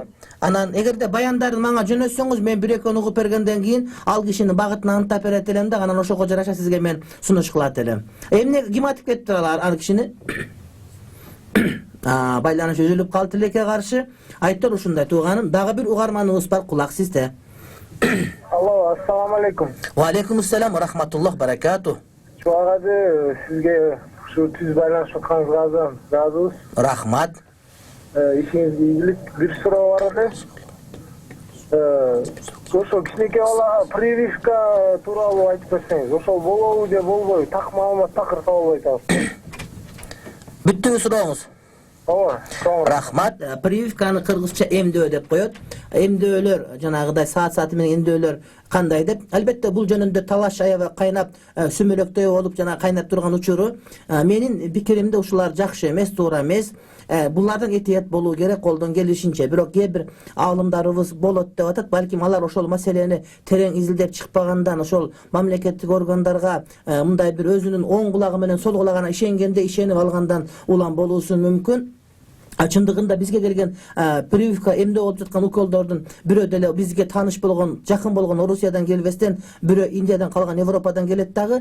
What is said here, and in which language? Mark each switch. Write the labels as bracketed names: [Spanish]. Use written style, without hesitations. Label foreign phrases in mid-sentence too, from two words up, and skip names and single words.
[Kyrgyz] Анан эгерде баяндарын мага жөнөтсөңүз, мен бир экөөнү угуп бергенден кийин ал кишинин багытын антап берет элем да, анан ошого жараша сизге мен сунуш кылат элем. Эмне ким айтып кетти ал кишини? Байланыш үзүлүп калды тилекке каршы. Айттыр ушундай тууганым. Дагы бир угарманыбыз бар, кулак сизде. Алло, [Arabic] السلام عليكم. وعليكم السلام ورحمة الله بركاته. [Kyrgyz] Чуагады сизге ушу түз байланышып атканыңызга ыраазыбыз. Рахмат. Ишиңизге ийгилик. Бир суроо бар эле. Ошо кичинекей бала прививка тууралуу айтып берсеңиз, ошол болобу же болбойбу? Так маалымат такыр табылбай атабыз. Бүттүбү сурооңуз? Ооба. Рахмат. Прививканы кыргызча эмдөө деп коет. Эмдөөлөр жанагыдай саат менен эмдөөлөр кандай деп. Албетте бул жөнүндө талаш аябай кайнап, сүмөлөктөй болуп жана кайнап турган учуру. Менин пикиримде ушулар жакшы эмес, туура эмес. Булардан этият болуу керек колдон келишинче. Бирок кээ бир аалымдарыбыз болот деп атат. Балким алар ошол маселени терең изилдеп чыкпагандан ошол мамлекеттик органдарга мындай бир өзүнүн оң кулагы менен сол кулагына ишенгенде ишенип алгандан улам болуусу мүмкүн. Чындыгында бизге келген прививка эмне болуп жаткан уколдордун бирөө деле бизге тааныш болгон, жакын болгон Орусиядан келбестен, бирөө Индиядан калган, Европадан келет дагы.